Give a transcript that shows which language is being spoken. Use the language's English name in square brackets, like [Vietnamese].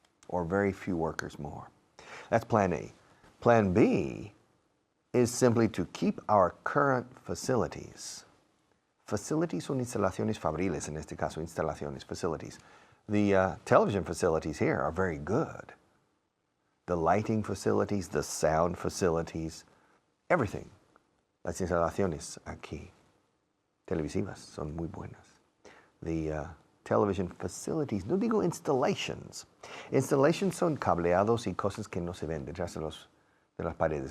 [English] Or very few workers more. That's Plan A. Plan B is simply to keep our current facilities. [Spanish] Facilities son instalaciones fabriles, en este caso, instalaciones, facilities. [English] The television facilities here are very good. the lighting facilities, the sound facilities, everything. [Spanish] Las instalaciones aquí, televisivas, son muy buenas. [English] The television facilities, [Spanish] no digo [English] installations. [Spanish] Installations son cableados y cosas que no se ven detrás de las paredes.